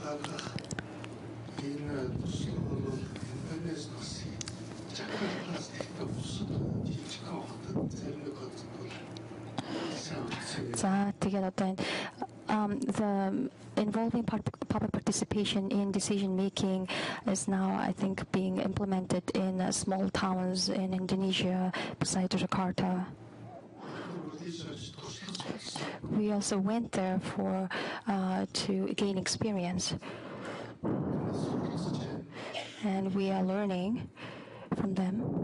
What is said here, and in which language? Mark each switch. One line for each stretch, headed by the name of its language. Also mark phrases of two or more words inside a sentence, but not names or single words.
Mongolian: гаргах энэ төсөл бол энэс бас Jakarta-с ихтэй бусад жижигхэн хотод зарим нэг хотод бол
English: the involving public participation in decision making is now, I think, being implemented in small towns in Indonesia besides Jakarta. We also went there to gain experience, and we are learning from them.